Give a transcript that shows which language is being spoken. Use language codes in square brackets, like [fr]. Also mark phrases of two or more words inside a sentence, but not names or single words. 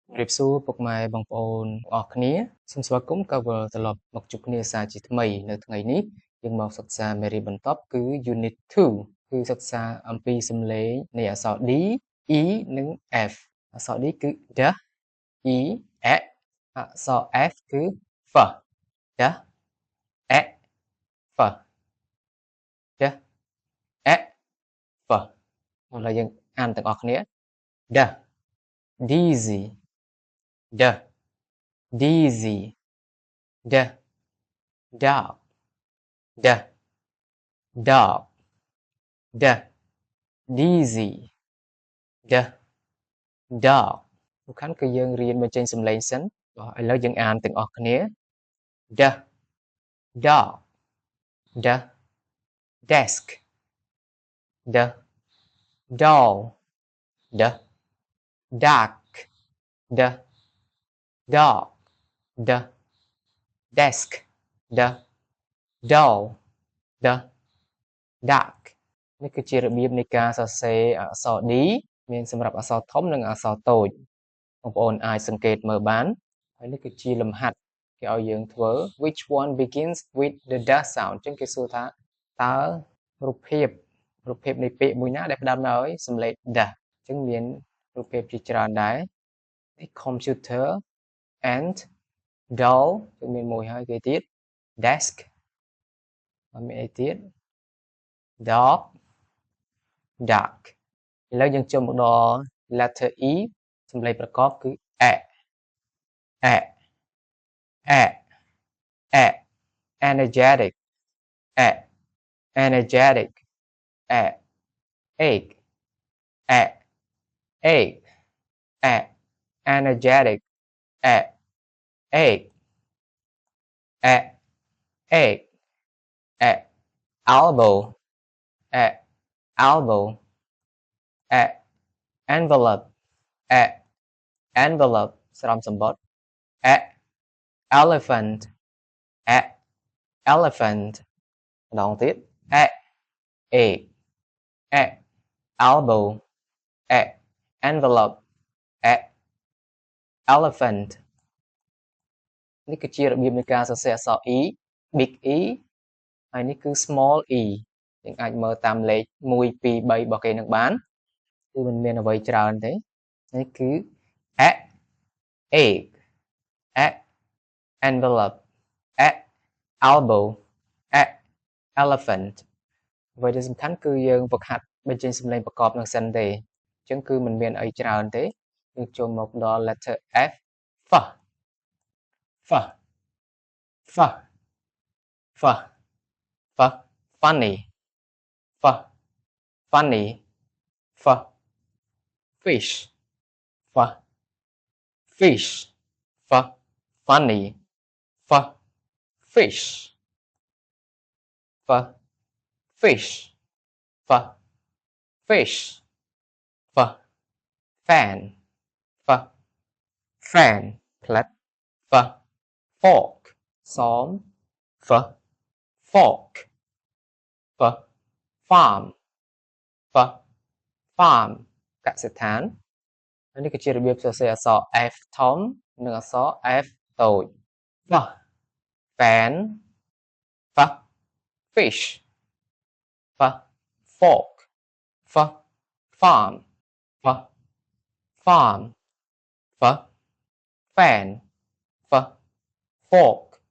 [km] រៀបសួរពុកម៉ែបងប្អូនអស់គ្នាសូមស្វាគមន៍ក៏វិលត្រឡប់មកជួបគ្នាសាជាថ្មីនៅថ្ងៃនេះយើងមកសិក្សាមេរៀនបន្តគឺ Unit 2 គឺសិក្សាអំពីសំឡេងនៃអក្សរ D E និង F អក្សរ D គឺ [en] D E E អក្សរ F គឺ F D E F D E F [km] ឥឡូវយើងអានទាំងអស់គ្នា [en] D Dizzy D Dizzy D dog D dog D Dizzy D dog [km] សំខាន់គឺយើងរៀនបញ្ចេញសំឡេ ងសិនឥឡូវយើងអានទាំងអស់គ្នា [en] D dog D desk D doll D duck D dog D desk D doll D duck [km] នេះគឺជារបៀបនៃការ សរសេរអក្សរ D មានសម្រាប់អក្សរធំនិងអក្សរតូចបងប្អូនអាចសង្កេតមើលបានហើយនេះ គឺជាលំហាត់គេឲ្យយើងធ្វើ [en] which one begins with the D sound [km] អញ្ចឹងគេ សួរថាតើរូបភាពនៃពាក្យមួយណាដែលផ្ដើមដោយសំឡេង D អញ្ចឹងមានរូបភាពជាច្រើនដែរនេះ [en] computer and doll [km] គឺមានមួយហើយគេទៀត desk ហើយមានអីទៀត [en] dog duck [km] ឥឡូវយើងចូលមកដល់ [en] letter E [km] សំឡេងប្រកបគឺ energetic [en] energetic egg energetic egg elbow envelope envelope ស្រោមសំបុត្រ elephant elephant [km] ម្ដងទៀត [en] egg elbow envelope [km] elephant នេះគឺជារបៀបនៃការសរសេរអក្សរ E [en] big E [km] ហើយនេះគឺ [en] small e [km] យើងអាចមើលតាមលេខ1 2 3របស់គេនឹងបានគឺមិនមានអ្វីច្រើនទេនេះគឺ [en] egg envelope elbow elephant អ្វីដែលសំខាន់គឺ [km] យើងហ្វឹកហាត់បញ្ចេញសំឡេងប្រកបនឹងសិនទេអញ្ចឹងគឺមិនមានអីច្រើនទេយើងចូលមកដល់ [en] letter F funny fish funny fish fan ផ្លិត fork សមfork farm ក [km] សិដ្ឋានហើយនេះគឺជារបៀបសរសេរអក្សរ F ធំនិងអក្សរ F តូច [en] fan fish fork farm fan fork